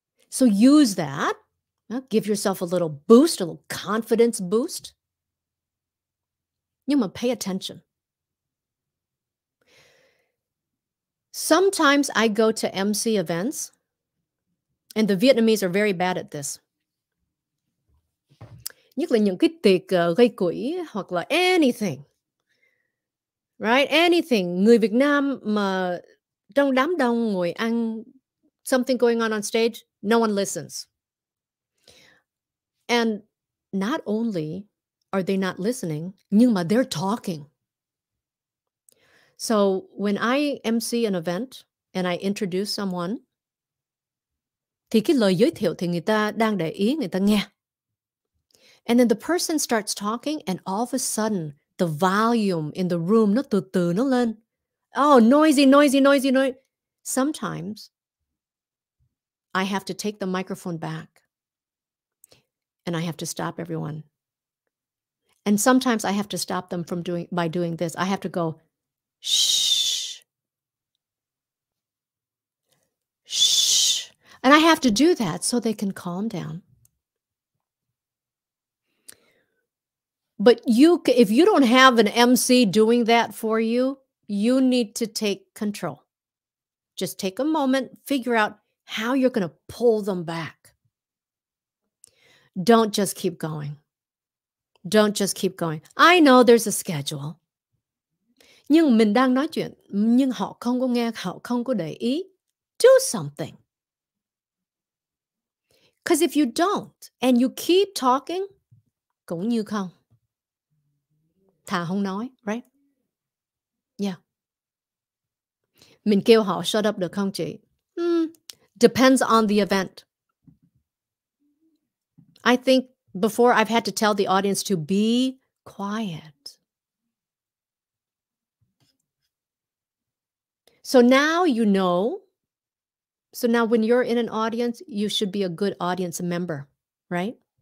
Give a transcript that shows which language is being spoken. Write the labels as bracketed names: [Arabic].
[English] So use that. Give yourself a little boost, a little confidence boost. [Vietnamese] Nhưng mà [English] pay attention. Sometimes I go to MC events, and the Vietnamese are very bad at this. [Vietnamese] Nhất là những cái tiệc gây quỹ hoặc là [English] anything. Right? Anything. [Vietnamese] Người Việt Nam mà trong đám đông ngồi ăn, [English] something going on stage, no one listens. And not only are they not listening, [Vietnamese] nhưng mà [English] they're talking. So when I MC an event and I introduce someone, [Vietnamese] thì cái lời giới thiệu thì người ta đang để ý, người ta nghe. [English] And then the person starts talking and all of a sudden the volume in the room [Vietnamese] nó từ từ nó lên. [English] Oh, noisy, noisy, noisy, noisy. Sometimes I have to take the microphone back and I have to stop everyone. And sometimes I have to stop them from by doing this. I have to go, shh, shh. And I have to do that so they can calm down. But if you don't have an MC doing that for you, you need to take control. Just take a moment, figure out how you're going to pull them back. Don't just keep going. Don't just keep going. I know there's a schedule. [Vietnamese] Nhưng mình đang nói chuyện, nhưng họ không có nghe, họ không có để ý. [English] Do something. Because if you don't, and you keep talking, [Vietnamese] cũng như không. Thà không nói, [English] right? Yeah. [Vietnamese] Mình kêu họ [English] shut up [Vietnamese] được không chị? [English] Depends on the event. I think before I've had to tell the audience to be quiet. So now you know. So now when you're in an audience, you should be a good audience member, right?